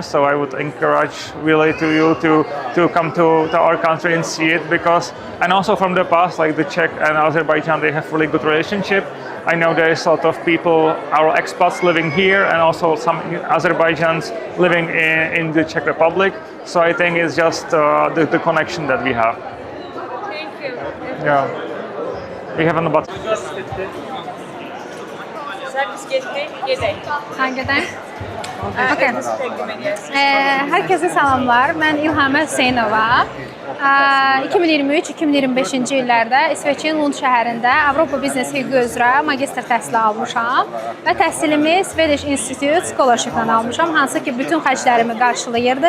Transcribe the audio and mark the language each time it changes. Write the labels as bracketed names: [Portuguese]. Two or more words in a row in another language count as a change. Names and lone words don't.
[English] So I would encourage really you to come to our country and see it because, and also from the past, like the Czech and Azerbaijan, they have really good relationship. I know there is a lot of people, our expats living here, and also some Azerbaijans living in the Czech Republic. So I think it's just the connection that we have. Thank you. Yeah. We have an about. [Azerbaijani] Hangidən? Okay. Herkese salamlar. Mən İlhamə Hüseynova. 2023-2025-ci illərdə İsveçin Lund şəhərində Avropa Biznes Hüququ üzrə magistr təhsili almışam və təhsilimi Swedish Institute Scholarship-la almışam, hansı ki bütün xərclərimi qarşılayırdı.